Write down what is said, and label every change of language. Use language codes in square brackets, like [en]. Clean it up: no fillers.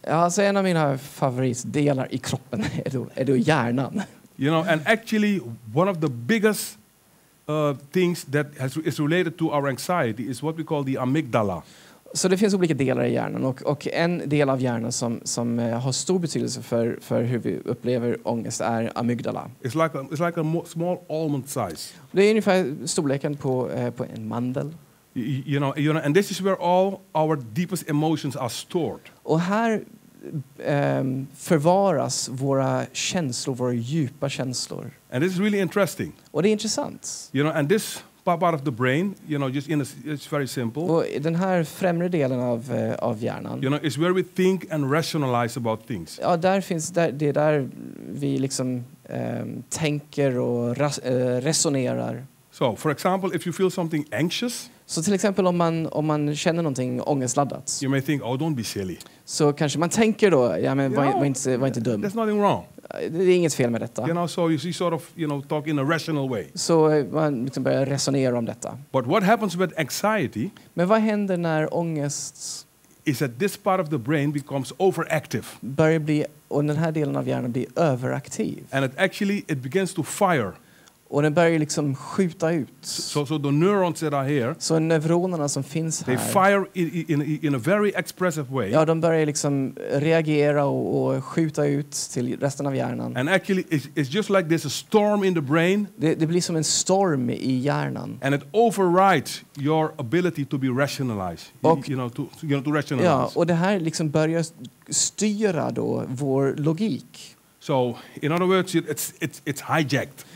[sv] Alltså en av mina favoritdelar i kroppen är då hjärnan. [en] And actually one of the biggest things that is related to our anxiety is what we call the amygdala. [sv] Så det finns olika delar i hjärnan och en del av hjärnan som har stor betydelse för hur vi upplever ångest är amygdala. [en] It's like a small almond size. [sv] Det är ungefär storleken på en mandel. [en] And this is where all our deepest emotions are stored. [sv] Och här förvaras våra känslor, våra djupa känslor. [en] And this is really interesting. [sv] Och det är intressant. [en] And this part of the brain, it's very simple. [sv] Och den här främre delen av hjärnan. [en] Is where we think and rationalize about things. [sv] Ja, det är där vi liksom tänker och resonerar. [en] So, for example, if you feel something anxious, [sv] så till exempel om man känner någonting ångestladdat. [en] You may think, oh, don't be silly. [sv] Så kanske man tänker då, ja men var inte dum. [en] There's nothing wrong. [sv] Det är inget fel med detta. [en] So you sort of, talk in a rational way. [sv] Så man liksom börjar resonera om detta. [en] But what happens with anxiety? [sv] Men vad händer när ångest [en] is that this part of the brain becomes overactive. [sv] Börjar bli, och den här delen av hjärnan blir överaktiv. [en] And it begins to fire. [sv] Och den börjar liksom skjuta ut. [en] So the neurons that are here, [sv] Så neuronerna som finns [en] they [sv] här, [en] fire in a very expressive way. [sv] ja, de börjar liksom reagera och skjuta ut till resten av hjärnan. [en] And actually, it's just like there's a storm in the brain. [sv] Det blir som en storm i hjärnan. [en] And it overrides your ability to be rationalized. To rationalize. [sv] Ja, och det här liksom börjar styra då vår logik. [en] So, in other words, it's hijacked.